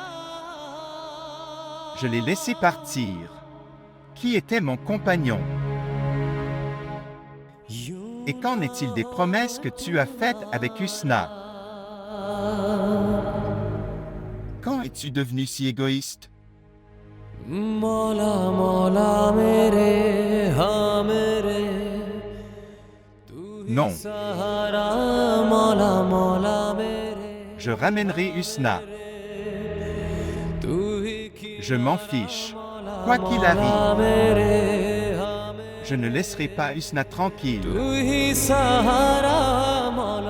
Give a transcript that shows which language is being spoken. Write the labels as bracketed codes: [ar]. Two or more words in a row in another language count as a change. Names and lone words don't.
[fr] Je l'ai laissé partir. Qui était mon compagnon? Et qu'en est-il des promesses que tu as faites avec Husna? Quand es-tu devenu si égoïste? [hi] मौला मौला मेरे हाँ मेरे [fr] Non, [hi] सहारा मौला मौला मेरे [fr] je ramènerai Husna. [hi] तू ही की [fr] Je m'en fiche. Quoi qu'il arrive, [hi] मेरे हाँ मेरे [fr] je ne laisserai pas Husna tranquille. [hi] तू ही सहारा मौला